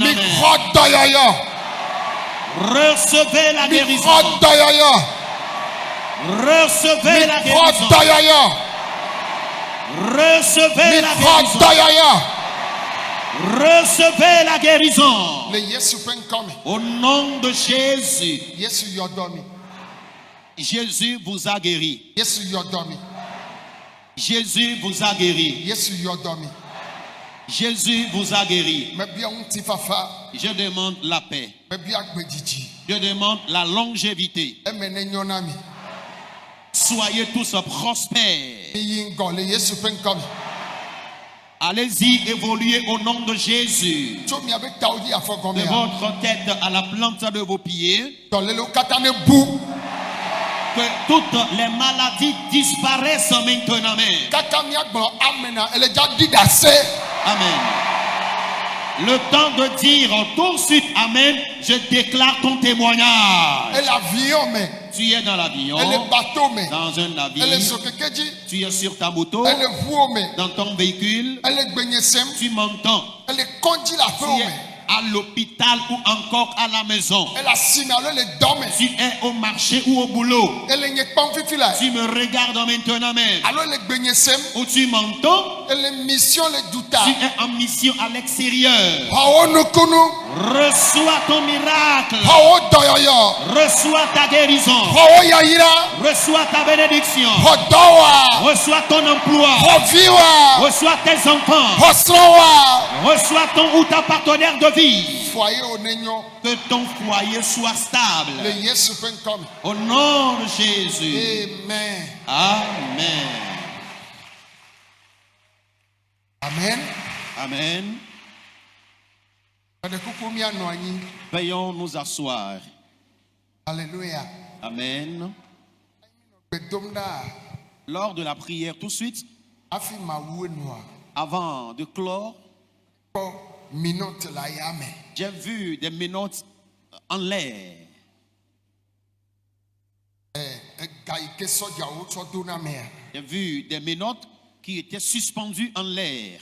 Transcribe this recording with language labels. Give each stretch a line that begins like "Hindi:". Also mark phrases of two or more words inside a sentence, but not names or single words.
Ewe: Mikro dɔyɔyɔ.
French: Recevez la
Ewe: Mikro
French: guérison.
Ewe: dɔyɔyɔ.
French: Recevez la
Ewe: Mikro
French: guérison.
Ewe: dɔyɔyɔ.
French: Recevez la
Ewe: Mikro
French: guérison.
Ewe: dɔyɔyɔ.
French: Recevez la guérison.
Ewe: Le Yesu ƒe ŋkɔ me.
French: Au nom de Jésus.
Ewe: Yesu yɔdɔ mi.
French: Jésus vous a guéri.
Ewe: Yesu yɔdɔ mi.
French: Jésus vous a guéri.
Ewe: Yesu yɔdɔ mi.
French: Jésus vous a guéri.
Ewe: Mebia ŋuti fafa.
French: Je demande la paix.
Ewe: Mebia gbedzidzi.
French: Je demande la longévité.
Ewe: Eme ne nyɔ na mi.
French: Soyez tous prospères.
Ewe: Miyi ŋgɔ le Yesu ƒe ŋkɔ me.
French: Allez-y, évoluez au nom de Jésus.
Ewe: Tso miabe tawo dzi afɔ
French: De
Ewe: gɔmea.
French: votre tête à la plante de vos pieds.
Ewe: Dɔlélewo katã ne bu.
French: Que toutes les maladies disparaissent maintenant. Amen.
Ewe: Kaka miagblɔ amena ele dza ɖi ɖe ase. Amen.
French: Le temps de dire tout de suite Amen, je déclare ton témoignage.
Ewe: Ele avion me.
French: Tu es dans l'avion,
Ewe: Ele bateau me.
French: dans un
Ewe: Ele
French: navire,
Ewe: zokeke dzi.
French: tu es sur ta moto,
Ewe: Ele ʋuwo me.
French: dans ton véhicule,
Ewe: Ele gbenyesem.
French: tu m'entends.
Ewe: Ele kɔdzi le
French: Tu
Ewe: aƒewo
French: es
Ewe: me.
French: à l'hôpital ou encore à la maison.
Ewe: Ele asime alo ele dɔ me.
French: Tu es au marché ou au boulot.
Ewe: Ele nye kpɔm fifi la.
French: Tu me regardes maintenant même.
Ewe: Alo ele gbenyesem.
French: Où tu m'entends,
Ewe: Ele mission le duta.
French: tu es en mission à l'extérieur.
Ewe: Xɔwo nukunu.
French: Reçois ton miracle.
Ewe: Xɔwo dɔyɔyɔ.
French: Reçois ta guérison.
Ewe: Xɔwo yayira.
French: Reçois ta bénédiction.
Ewe: Xɔ dɔwa.
French: Reçois ton emploi.
Ewe: Xɔ viwa.
French: Reçois tes enfants.
Ewe: Xɔ srɔ̃wa.
French: Reçois ton ou ta partenaire de vie.
Ewe: Foyer wo ne nyɔ.
French: Que ton foyer soit
Ewe: Le
French: stable.
Ewe: Yesu ƒe ŋkɔ me.
French: Au nom de Jésus. Amen. Amen. Amen. Amen.
Ewe: Fede kuku mianɔ anyi.
French: Veuillons nous asseoir. Alléluia. Amen.
Ewe: Gbedom ɖa
French: Lors de la prière, tout de suite,
Ewe: hafi mawu enua.
French: avant de clore,
Ewe: Kpɔ minɔte le ayame.
French: j'ai vu des menottes en l'air.
Ewe: Ega yi ke sɔdzawo tsɔ do na mea.
French: J'ai vu des menottes qui étaient suspendues en l'air.